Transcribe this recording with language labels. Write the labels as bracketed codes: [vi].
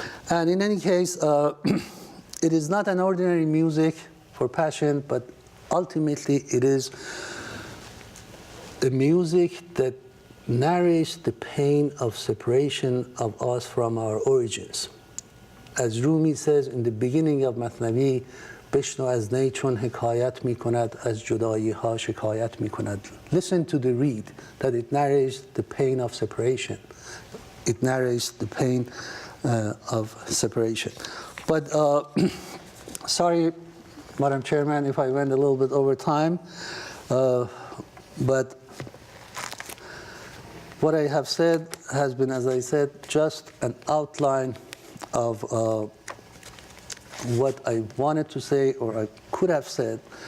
[en] And in any case, it is not an ordinary music for passion, but ultimately it is a music that narrates the pain of separation of us from our origins. As Rumi says in the beginning of Mathnavi, [fa] بشنو از نی چون حکایت می کند از جدایی ها شکایت می کند. [en] Listen to the reed, that it narrates the pain of separation. It narrates the pain of separation. But sorry, Madam Chairman, if I went a little bit over time, but what I have said has been, as I said, just an outline of what I wanted to say or I could have said.